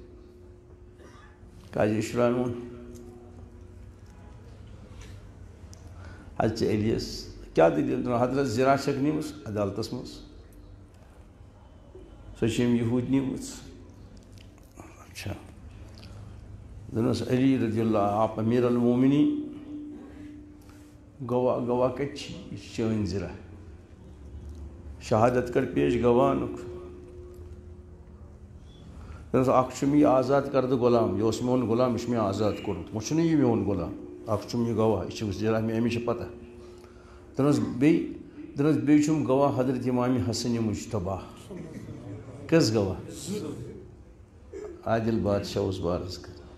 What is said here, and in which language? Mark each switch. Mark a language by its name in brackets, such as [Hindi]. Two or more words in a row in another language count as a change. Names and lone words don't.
[Kashmiri] قاضی شرائحن ووٚن حضرت علی یس کیٛاہ دٔلیٖل حضرت زِرا چھکھ نِمٕژ عدالتس منٛز سۄ چھِ أمۍ یہوٗدۍ نِمٕژ اچھا دوٚپنس علی رضی اللہ آپ امیر المومنین گواہ کتہِ چھِ یہِ چھِ چٲنۍ زِرا شہادت کر پیش گواہنُک دوٚپنس اکھ چھُم یہِ آزاد کردٕ غلام یہِ اوس میون غلام یہِ چھُ مےٚ آزاد کوٚرمُت وۄنۍ چھُنہٕ یہِ میون غلام اکھ چھُم یہِ گواہ یہِ چھُ زِرا مےٚ أمِس چھِ پتہ دوٚپنس بیٚیہِ چھُم گواہ حضرت امام حسن مجتبیٰ کٔژ گواہ عادل بادشاہ اوس بارس کران